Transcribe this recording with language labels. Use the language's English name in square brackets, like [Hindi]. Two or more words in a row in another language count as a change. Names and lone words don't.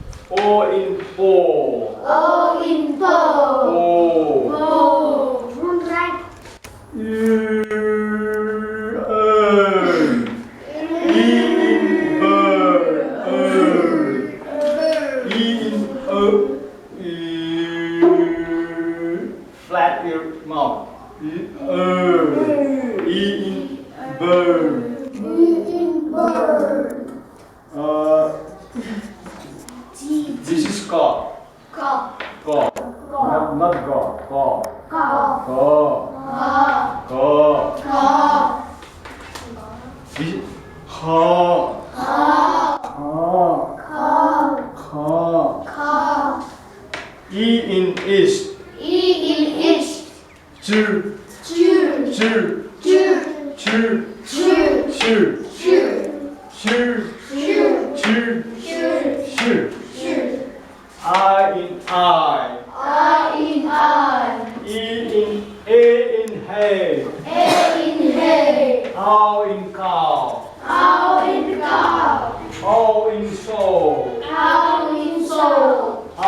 [English] O in O. O in po. O. O. Right. In bird. Flat your mouth. In bird. In bird. This is ka. Ka. Ka. Not ga. Ka. Ka. Ka. Ka. Ka. This is ha. Ka. Ha. Ka. Ha. Ka. E in east. E in east. Chir. Chir. Chir. Chir. Chir. Chir. Chir. Chir. Chir. Chir. Chir. Chir. Chir. Chir. I in I. I in I. E in A in hay. A in hay. Cow in cow. Cow in cow. O in soul. Cow in soul.